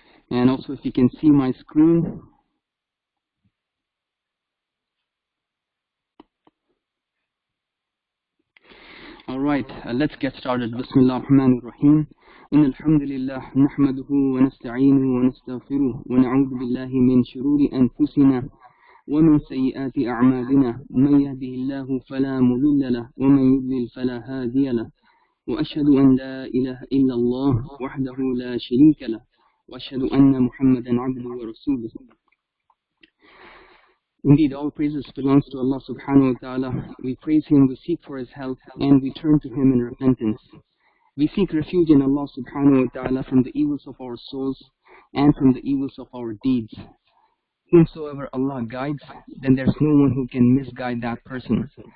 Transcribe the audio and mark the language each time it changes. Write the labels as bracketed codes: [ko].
[en] And also if you can see my screen. Alright, let's get started. [ar] Bismillah ar-Rahman ar-Rahim. إن الحمد لله نحمده ونستعينه ونستغفره ونعوذ بالله من شرور أنفسنا ومن سيئات أعمالنا من يهده الله فلا مضل له ومن يضلل فلا هادي له وأشهد أن لا إله إلا الله وحده لا شريك له وأشهد أن محمدا عبده ورسوله. [en] Indeed, all praises belongs to Allah subhanahu wa ta'ala. We praise Him, we seek for His help, and we turn to Him in repentance. We seek refuge in Allah subhanahu wa ta'ala from the evils of our souls and from the evils of our deeds. Whomsoever Allah guides, then there's no one who can misguide that person.